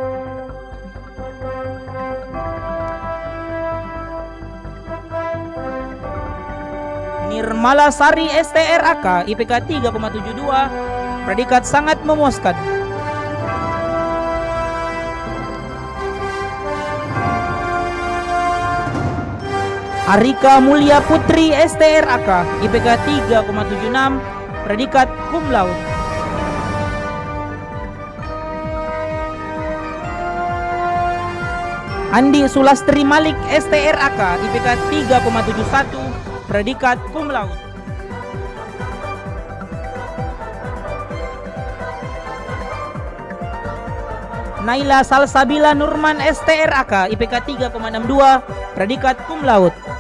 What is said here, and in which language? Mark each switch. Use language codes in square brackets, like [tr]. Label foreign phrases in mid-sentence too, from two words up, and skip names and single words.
[id] Nirmala Sari STRAK IPK 3,72 predikat sangat memuaskan. Arika Mulia Putri STRAK IPK 3,76 predikat cum laude. Andi Sulastri Malik STRAK IPK 3,71 predikat cum laude. Naila Salsabila Nurman STRAK IPK 3,62 predikat cum laude.